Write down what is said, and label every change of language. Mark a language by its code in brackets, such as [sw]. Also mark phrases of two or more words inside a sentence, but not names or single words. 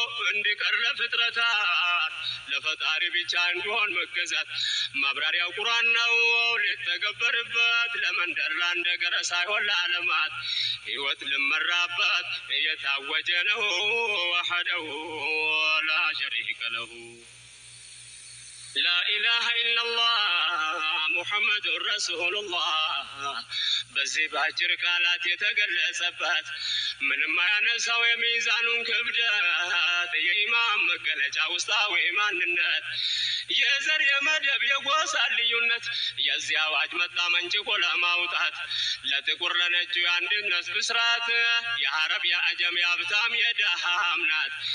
[am] እንዲቀር ለፍጥረታት ለፈጣሪ ብቻ እንዲሆን መገዛት። ማብራሪያው ቁርአን ነው ሊተገበርበት፣ ለመንደር ላንደገረ ሳይሆን ለዓለማት። ሕይወት ልመራበት እየታወጀ ነው [ar] وحده لا شريك له። لا إله إلا الله محمد رسول الله [am] በዚህ በአጭር ቃላት የተገለጸበት ምንም አያነሳው የሚዛኑን ክብደት የኢማም መገለጫ ውስጣዊ ማንነት የዘር የመደብ የጎሳ ልዩነት የዚህ አዋጅ መጣ መንጭቆ ለማውጣት ለጥቁር ለነጩ የአንድነት ብስራት የአረብ የአጀም የሀብታም የደሃም ናት